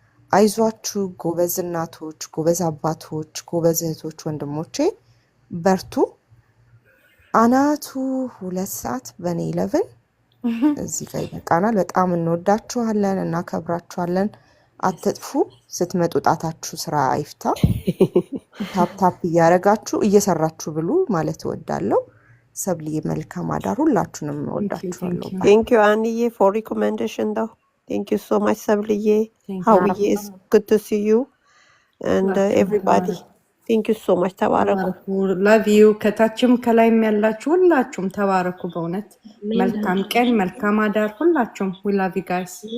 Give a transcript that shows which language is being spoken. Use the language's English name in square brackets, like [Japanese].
[Amharic] አይዟችሁ ጎበዝ እናቶች፣ ጎበዝ አባቶች፣ ጎበዝ እህቶች፣ ወንድሞቼ በርቱ። አናቱ 2 ሰዓት በኔ 11 እዚህ ጋር ይበቃናል። በጣም እንወዳችኋለን፣ እናከብራችኋለን። አትጥፉ። ስትመጡ ጣታችሁ ስራ አይፍታ። ታፕ እያረጋችሁ እየሰራችሁ ብሉ ማለት እወዳለሁ። ሰብሊ መልካም አዳር። ሁላችሁንም እወዳችኋለሁ። [English] Thank you, Annie, for recommendation though. Thank you so much, Sabliye. Howie, it's good to see you. And everybody. Thank you so much. [Amharic] ተባረኩ። [English] ላቭ ዩ። [Amharic] ከታችም ከላይም ያላችሁ ሁላችሁም ተባረኩ። በእውነት መልካም ቀን፣ መልካም አዳር ሁላችሁም። [English] ዊ ላቭ ዩ ጋይስ።